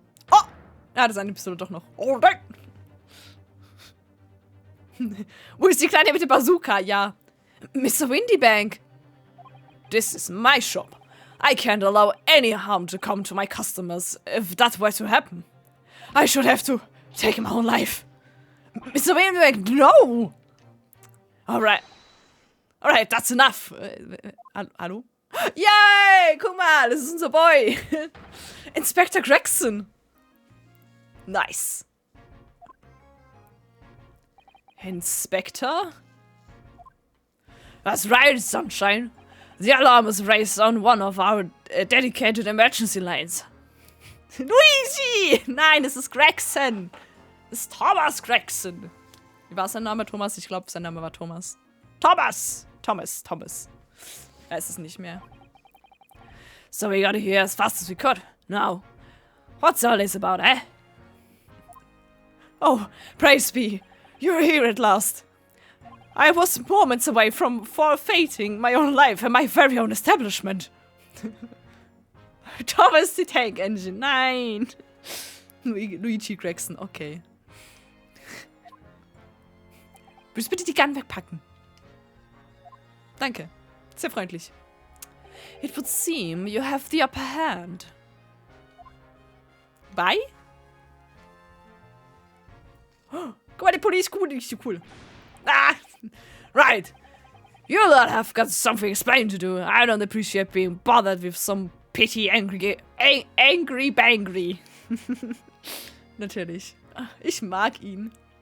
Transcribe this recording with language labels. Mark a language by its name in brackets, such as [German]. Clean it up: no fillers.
[German] Oh! Er hatte seine Pistole doch noch. Oh, nein! Wo ist die Kleine mit dem Bazooka? Ja. [English] Mr. Windybank! This is my shop. I can't allow any harm to come to my customers if that were to happen. I should have to take my own life. Mr. Windybank, no! Alright. Alright, that's enough. [German] Hallo? [English] Yay! [German] Guck mal, das ist unser Boy. [English] Inspector Gregson. Nice. Inspector? That's right, Sunshine. The alarm was raised on one of our dedicated emergency lines. [German] Luigi! Nein, es ist Gregson. Es ist Thomas Gregson. Wie war sein Name, Thomas? Ich glaube, sein Name war Thomas. Thomas! Thomas. Er ist es nicht mehr. [English] So we got here as fast as we could. Now, what's all this about, eh? Oh, praise be. You're here at last. I was moments away from forfeiting my own life and my very own establishment. [German] Thomas the Tank Engine. Nein. Luigi Gregson, okay. Willst du bitte die Gun wegpacken? Danke. Sehr freundlich. [English] It would seem you have the upper hand. Bye? [German] Oh, guck mal, die Pulli ist cool, so cool. [English] Ah, right. You lot have got something explained to do. I don't appreciate being bothered with some pity angry bangry. [German] Natürlich. Ich mag ihn.